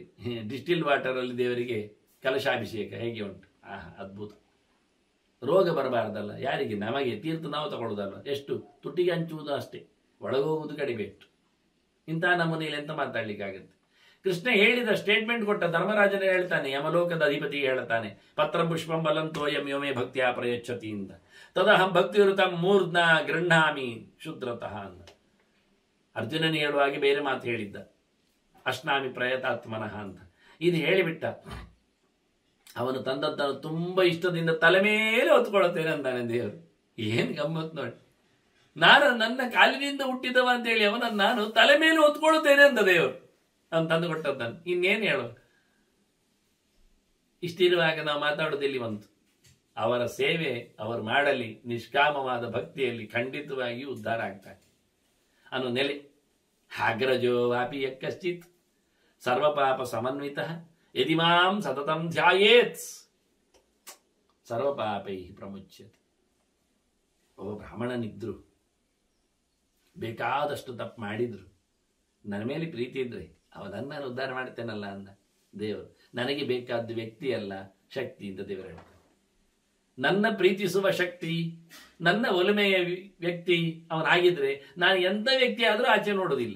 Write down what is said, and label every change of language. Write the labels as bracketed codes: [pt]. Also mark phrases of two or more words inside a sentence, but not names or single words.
[kn] ಡಿಸ್ಟಿಲ್ ವಾಟರಲ್ಲಿ ದೇವರಿಗೆ ಕಲಶಾಭಿಷೇಕ ಹೇಗೆ ಉಂಟು, ಅದ್ಭುತ. ರೋಗ ಬರಬಾರ್ದಲ್ಲ ಯಾರಿಗೆ? ನಮಗೆ. ತೀರ್ಥ ನಾವು ತಗೊಳ್ಳೋದಲ್ಲ, ಎಷ್ಟು ತುಟಿಗೆ ಹಂಚುವುದು ಅಷ್ಟೇ, ಒಳಗೋಗುವುದು ಕಡಿಮೆ ಇಟ್ಟು. ಇಂತಹ ನಮ್ಮನೆಯಲ್ಲಿ ಎಂತ ಮಾತಾಡ್ಲಿಕ್ಕಾಗತ್ತೆ? ಕೃಷ್ಣ ಹೇಳಿದ ಸ್ಟೇಟ್ಮೆಂಟ್ ಕೊಟ್ಟ ಧರ್ಮರಾಜನೇ ಹೇಳ್ತಾನೆ, ಯಮಲೋಕದ ಅಧಿಪತಿಗೆ ಹೇಳ್ತಾನೆ, [sa] ಪತ್ರ ಪುಷ್ಪಂ ಬಲಂ ತೋಯಂ ಯೋಮೇ ಭಕ್ತಿಯ ಪ್ರಯಚ್ಛತಿ [kn] ಅಂತ. [sa] ತದಹಂ ಭಕ್ತಿವೃತಂ ಮೂರ್ಧ್ನ ಗೃಹ್ಣಾಮಿ ಶೂದ್ರತಃ ಅಂತ. [kn] ಅರ್ಜುನನೇ ಹೇಳುವಾಗೆ ಬೇರೆ ಮಾತು ಹೇಳಿದ್ದ, [sa] ಅಶ್ನಾಮಿ ಪ್ರಯತಾತ್ಮನಃ [kn] ಅಂತ. ಇದು ಹೇಳಿಬಿಟ್ಟ. ಅವನು ತಂದದ್ದನ್ನು ತುಂಬ ಇಷ್ಟದಿಂದ ತಲೆ ಮೇಲೆ ಹೊತ್ಕೊಳ್ತೇನೆ ಅಂತಾನೆ ದೇವರು. ಏನು ಗಮ್ಮತ್ ನೋಡಿ. ನಾನು ನನ್ನ ಕಾಲಿನಿಂದ ಹುಟ್ಟಿದವ ಅಂತೇಳಿ ಅವನನ್ನು ನಾನು ತಲೆ ಮೇಲೆ ಹೊತ್ಕೊಳ್ತೇನೆ ಅಂತ ದೇವರು ಅವನು ತಂದು ಕೊಟ್ಟದ್ದನ್ನು. ಇನ್ನೇನು ಹೇಳೋ? ಇಷ್ಟಿರುವಾಗ ನಾವು ಮಾತಾಡೋದಿಲ್ಲಿ ಬಂತು. ಅವರ ಸೇವೆ ಅವರು ಮಾಡಲಿ, ನಿಷ್ಕಾಮವಾದ ಭಕ್ತಿಯಲ್ಲಿ ಖಂಡಿತವಾಗಿಯೂ ಉದ್ಧಾರ ಆಗ್ತಾರೆ ಅನ್ನೋ ನೆಲೆ. [sa] ಅಗ್ರಜೋ ವಾಪಿ ಯಕ್ಕಶ್ಚಿತ್ ಸರ್ವಪಾಪ ಸಮನ್ವಿತ ಯದಿ ಮಾಂ ಸತತಂ ಧ್ಯಾಯೇತ್ ಸರ್ವಪಾಪೈ ಪ್ರಮುಚ್ಯತೆ. [kn] ಒಬ್ಬ ಬ್ರಾಹ್ಮಣನಿದ್ರು, ಬೇಕಾದಷ್ಟು ತಪ್ಪು ಮಾಡಿದ್ರು, ನನ್ನ ಮೇಲೆ ಪ್ರೀತಿ ಇದ್ರೆ ಅವನನ್ನು ನಾನು ಉದ್ಧಾರ ಮಾಡ್ತೇನಲ್ಲ ಅಂದ ದೇವರು. ನನಗೆ ಬೇಕಾದ ವ್ಯಕ್ತಿ ಅಲ್ಲ, ಶಕ್ತಿ ಅಂತ ದೇವರು ಹೇಳ್ತಾರೆ. ನನ್ನ ಪ್ರೀತಿಸುವ ಶಕ್ತಿ, ನನ್ನ ಒಲಮೆಯ ವ್ಯಕ್ತಿ ಅವನಾಗಿದ್ರೆ ನಾನು ಎಂಥ ವ್ಯಕ್ತಿ ಆದರೂ ಆಚೆ ನೋಡೋದಿಲ್ಲ.